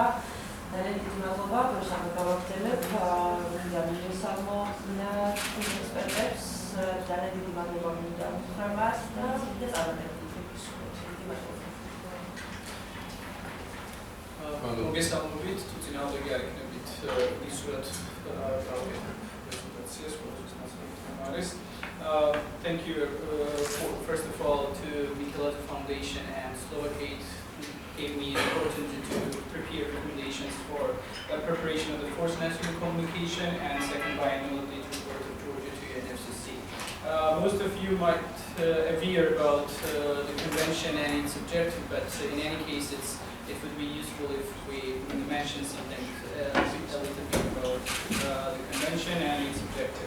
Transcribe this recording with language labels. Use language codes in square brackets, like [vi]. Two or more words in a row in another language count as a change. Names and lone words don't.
[ka] ძალიან დიდი მადლობა, რომ გამოგავაგრძელებ, მინდა მივესალმო ექსპერტებს, ძალიან დიდი მადლობა მინდა უთხრა მას და წარმატებები. მოგესალმებით, თუ წინააღმდეგი არ იქნებით ისურად პრეზენტაციას, როგორც არის. [en] Thank you first of all to Michelato Foundation and Slovakate gave me the opportunity to prepare recommendations for preparation of the fourth national communication and second biannual data report of Georgia to UNFCCC. Most of you might aware about the convention and its objective, but in any case it would be useful if we mention something a little bit about the convention and its objective.